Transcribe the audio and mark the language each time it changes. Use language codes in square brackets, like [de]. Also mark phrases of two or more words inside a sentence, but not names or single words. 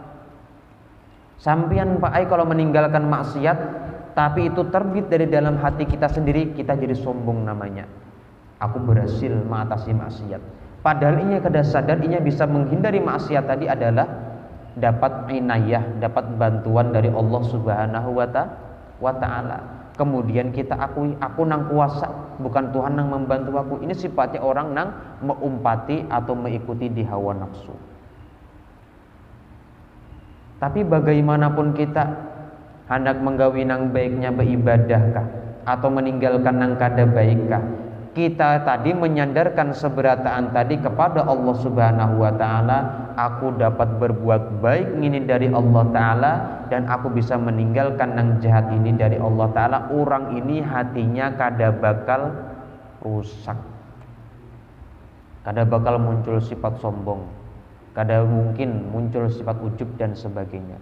[bjn] Sampian Pak Ai kalau meninggalkan maksiat, tapi itu terbit dari dalam hati kita sendiri, kita jadi sombong namanya. [id] Aku berhasil mengatasi maksiat. [bjn] Padahal ini kada sadar, ini bisa menghindari maksiat tadi adalah dapat inayah, dapat bantuan dari Allah [ar] سبحانه وتعالى. [bjn] Kemudian kita akui, aku nang kuasa, bukan Tuhan nang membantu aku. Ini sifatnya orang nang mengumpati atau mengikuti di hawa nafsu. Tapi bagaimanapun kita hendak menggawi nang baiknya beribadahkah atau meninggalkan nang kada baikkah, kita tadi menyandarkan seberataan tadi kepada Allah [ar] سبحانه وتعالى. [id] Aku dapat berbuat baik ini dari [ar] الله تعالى, [id] dan aku bisa meninggalkan yang jahat ini dari [ar] الله تعالى. [bjn] Orang ini hatinya kada bakal rusak, kada bakal muncul sifat sombong, kada mungkin muncul sifat ujub dan sebagainya.